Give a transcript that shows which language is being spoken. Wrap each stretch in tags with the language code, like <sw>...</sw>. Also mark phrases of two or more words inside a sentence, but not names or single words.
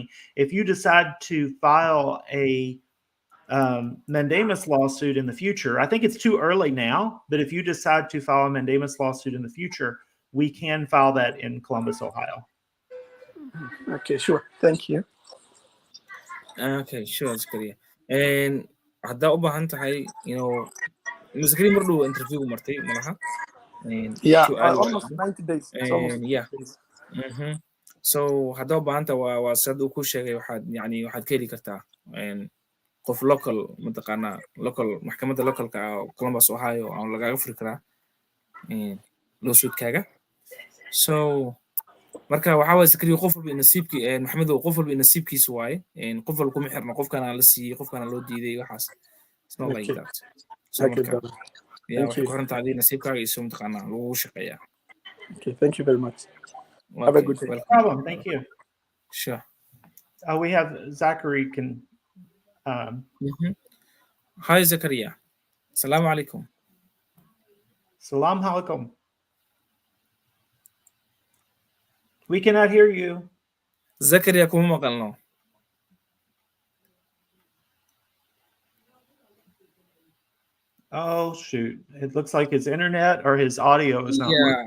<en>If you decide to file a mandamus lawsuit in the future, I think it's too early now, but if you decide to file a mandamus lawsuit in the future, we can file that in Columbus, Ohio. Okay, sure. Thank you. Okay, sure, Zakaria.</en> <so>And haddaa u baahan tahay Zakaria mar dhow interview martay malaha</so> <en>almost 90 days.</en> <so>So haddaa u baahan tahay waa sad uu ku sheegay waxaad ka heli kartaa qof local mataqaana maxkamadda localka Columbus, Ohio aan lagaaga furi karaa lawsuitkaaga so marka waxaa waay Zakaria qof walba nasiibkii maxamedow qof walba nasiibkiisa waaye qof walba kuma xirna qofkana la siiyey qofkana loo diiday waxaas</so> <en>it's not like that</en> <so>so marka waxay ku xiran tahay nasiibkaaga iyo mataqaana lagu shaqeeyaa.</so> <en>Okay, thank you very much. Have a good day. No problem. Thank you. Sure. We have Zachary can Hi Zakaria.</en> <ar>Assalamu alaikum. Salam alaikum.</ar> <en>We cannot hear you.</en> <so>Zakaria kuma maqalno.</so> <en>Oh shoot. It looks like his internet or his audio is not working.</en>